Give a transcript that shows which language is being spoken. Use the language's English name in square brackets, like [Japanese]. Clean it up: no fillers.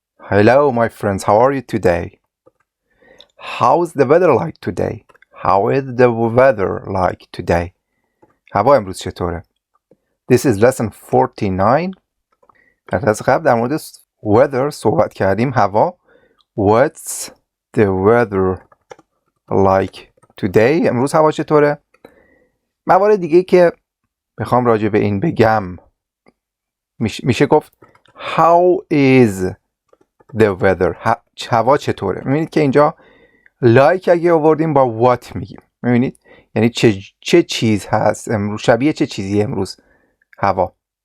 [English] Hello my friends, how are you today? How's the weather like today? How is the weather like today? [Persian] هوا امروز چطوره؟ [English] This is lesson 49. [Persian] در درس قبل در مورد weather صحبت کردیم. هوا. [English] What's the weather like today? [Persian] امروز هوا چطوره؟ موارد دیگه که میخوام راجع به این بگم میشه گفت [English] How is the weather? [Persian] هوا چطوره؟ میبینید که اینجا like اگه آوردیم با what میگیم. میبینید؟ یعنی چه چیز هست امروز، شبیه چه چیزی امروز هوا.